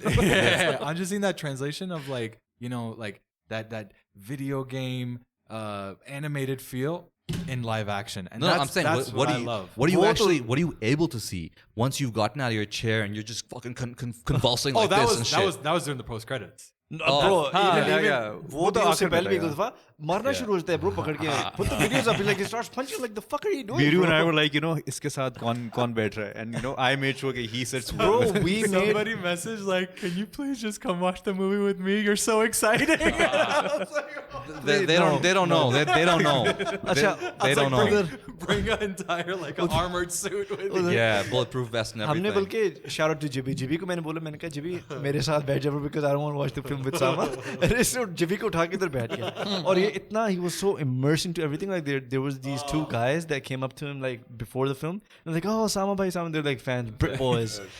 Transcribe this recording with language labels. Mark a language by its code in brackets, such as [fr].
[en] Yeah, I'm just seeing that translation of like like that video game animated feel in live action. And no, that's, I'm saying, that's what do I you love. what are you able to see once you've gotten out of your chair and you're just fucking convulsing like this and shit? that was during the post credits. Bro, yeah. [hi] वो तो उससे पहले भी एक दफा मारना शुरू होता है, bro, पकड़ के. [en] Put the videos up, like he starts punching, like the fuck are you doing? Meeru and I were like, [hi] इसके साथ कौन बैठ रहा है? [en] And I made sure that he sits. Bro, we made. Somebody messaged like, "Can you please just come watch the movie with me? You're so exciting." I was like, oh. They don't know. They don't know. They don't know. Bring an entire like an armored suit with you. Yeah, bulletproof vest and [hi] हमने [en] everything. [hi] बल्कि shout out to Jibby को मैंने बोला, मैंने कहा जिबी मेरे साथ बैठ जा, [en] because I don't want to watch the film with Sama. [hi] इसने जिबी को उठा के इधर बैठ गया. और ये इतना, [en] he was so immersed into everything. Like there was these two guys that came up to him like before the film. And like, oh, Sama bhai, Sama. They're like fans, Brit boys.